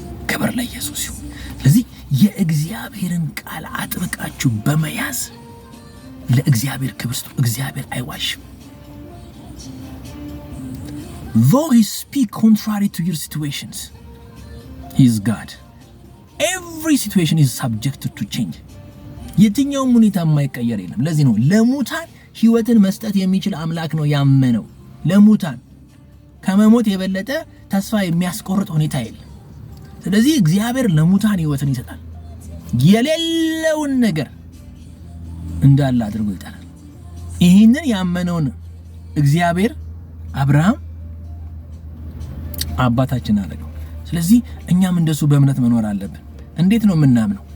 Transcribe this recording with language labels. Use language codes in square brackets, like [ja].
[am] ክብር ለኢየሱስ ይሁን። ስለዚህ የእግዚአብሔርን ቃል አጥብቃችሁ በመያዝ ለእግዚአብሔር ክብር ስጡ። እግዚአብሔር አይዋሽም። [en] though he speak contrary to your situations, he is God. every situation is subjected to change. [am] የትኛውም ሁኔታ የማይቀየር የለም። ለዚህ ነው ለሙታን ሕይወትን መስጠት የሚችል አምላክ ነው ያመነው። ለሙታን ከመሞት የበለጠ ተስፋ የሚያስቆርጥ ሁኔታ የለም። ስለዚህ እግዚአብሔር ለሙታን ሕይወትን ይሰጣል። የሌለውን ነገር እንዳለ አድርጎ ይጣላል። ይህንን ያመነውን እግዚአብሔር አብርሃም አባታችን አደረገው። ስለዚህ እኛም እንደሱ በእምነት መኖር አለብን። እንዴት ነው የምናምነው?